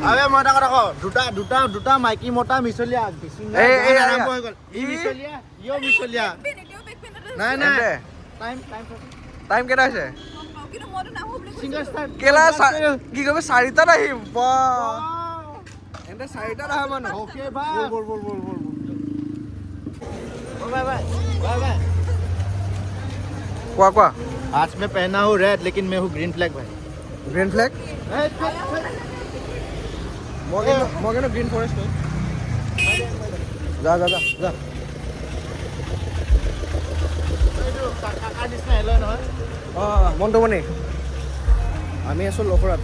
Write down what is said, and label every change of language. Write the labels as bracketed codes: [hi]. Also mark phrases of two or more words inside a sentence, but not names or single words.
[as] আৰে মই এটা কথা কওঁ, দুটা মাইকী মতা মিছলীয়া আৰম্ভ হৈ গ'ল। ই মিছলীয়া, ইও মিছলীয়া। নাই নাই, টাইম কেইটা হৈছে? [en] singer start. [as] কেলা কি কবি 4টাত আহিম। এন্তে 4টাত আহা মানুহ। [hi] ओके भाई [as] বল। [en] bye bye bye bye. [as] কোৱা কোৱা। [hi] आज मैं पहना हूँ रेड लेकिन मैं हूँ [en] green flag [hi] भाई। [en] green flag? [as] মই কিন্তু [en] green forest [as] হয়। যা যা যা যা। অঁ মণ্টুমণি, আমি আছোঁ লখৰাত।